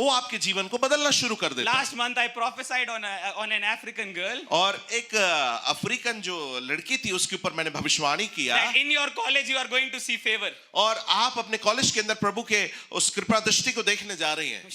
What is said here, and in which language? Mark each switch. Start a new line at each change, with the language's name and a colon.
Hindi: वो आपके जीवन को बदलना शुरू कर देता है।
English: Last month I prophesied on an African girl
Hindi: और एक अफ्रीकन जो लड़की थी उसके ऊपर मैंने भविष्यवाणी किया,
English: that in your college you are going to see favor.
Hindi: और आप अपने कॉलेज के अंदर प्रभु के उस कृपा दृष्टि को देखने जा रही हैं।